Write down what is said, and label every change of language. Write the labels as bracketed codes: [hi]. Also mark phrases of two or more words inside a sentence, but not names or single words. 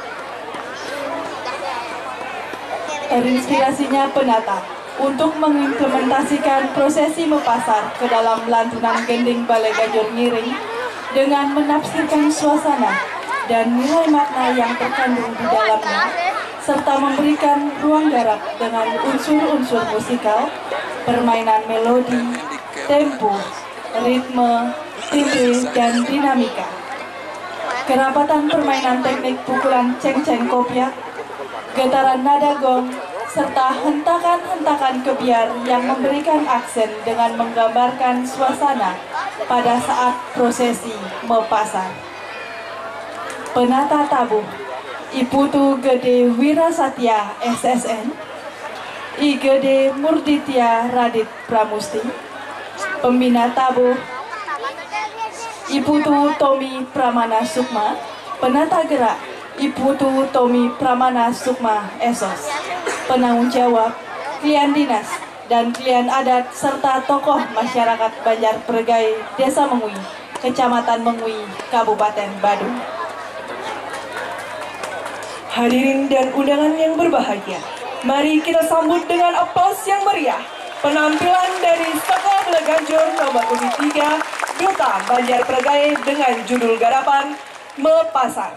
[id] Terinspirasinya penata untuk mengimplementasikan prosesi mepasar ke dalam lantunan gending Balai Ganjur Ngiring dengan menafsirkan suasana dan nilai makna yang terkandung di dalamnya, serta memberikan ruang garap dengan unsur-unsur musikal, permainan melodi, tempo, ritme, timbre, dan dinamika. Kerapatan permainan teknik pukulan ceng-ceng kopiak, getaran nada gong, serta hentakan-hentakan kebiar yang memberikan aksen dengan menggambarkan suasana pada saat prosesi mepasar. Penata tabuh Iputu Gede Wirasatya SSN, I Gede Murditya Radit Pramusti. Pembina tabuh Iputu Tommy Pramana Sukma. Penata gerak Iputu Tommy Pramana Sukma Esos. Penanggung jawab klien dinas dan klien adat serta tokoh masyarakat Banjar Pergai, Desa Mengui, Kecamatan Mengui, Kabupaten Badung. Hadirin dan undangan yang berbahagia, mari kita sambut dengan aplaus yang meriah penampilan dari Sekolah Balai Ganjur nomor urut 3 Duta Banjar Pergai dengan judul garapan Mepasar.